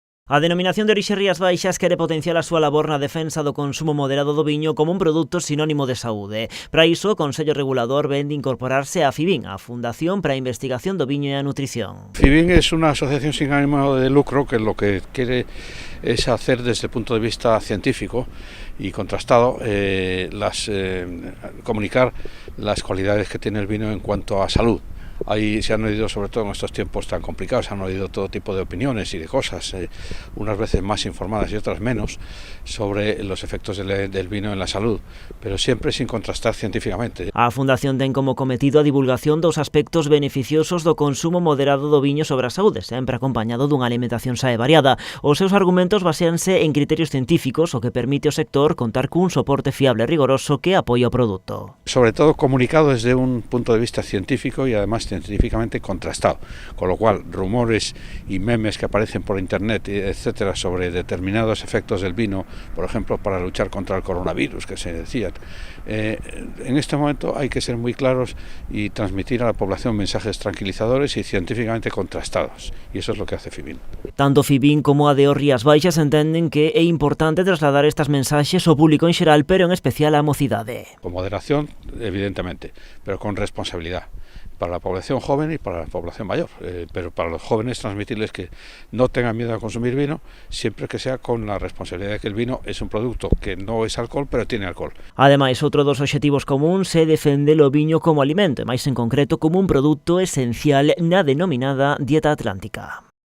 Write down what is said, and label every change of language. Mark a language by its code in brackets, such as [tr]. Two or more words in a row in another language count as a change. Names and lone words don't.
[gl] A denominación de orixe Rías Baixas quere potenciar a súa labor na defensa do consumo moderado do viño como un produto sinónimo de saúde. Para iso, o Consello Regulador ven de incorporarse a FIVIN, a Fundación para a Investigación do Viño e a Nutrición. [es] FIVIN es una asociación sin ánimo de lucro que lo que quiere es hacer desde el punto de vista científico y contrastado, comunicar las cualidades que tiene el vino en cuanto a salud. Ahí se han oído, sobre todo en estos tiempos tan complicados, se han oído todo tipo de opiniones y de cosas, unas veces más informadas y otras menos, sobre los efectos del vino en la salud, pero siempre sin contrastar científicamente. [gl] A Fundación ten como cometido a divulgación dos aspectos beneficiosos do consumo moderado do viño sobre a saúde, sempre acompañado dunha alimentación sae variada. Os seus argumentos baseanse en criterios científicos, o que permite ao sector contar cun soporte fiable e rigoroso que apoia o produto. [es] Sobre todo comunicado desde un punto de vista científico y además científicamente contrastado, con lo cual rumores y memes que aparecen por internet, etcétera, sobre determinados efectos del vino, por ejemplo, para luchar contra el coronavirus, que se decía, en este momento hay que ser muy claros y transmitir a la población mensajes tranquilizadores y científicamente contrastados, y eso es lo que hace FIVIN. [gl] Tanto FIVIN como a DO Rías Baixas entenden que é importante trasladar estas mensaxes ao público en xeral, pero en especial á mocidade. [es] Con moderación, evidentemente, pero con responsabilidad, para la población joven y para la población mayor, pero para los jóvenes transmitirles que no tengan miedo a consumir vino, siempre que sea con la responsabilidad de que el vino es un producto que no es alcohol, pero tiene alcohol. [gl] Ademais, outro dos obxectivos comuns é defender o viño como alimento, e máis en concreto como un produto esencial na denominada dieta atlántica.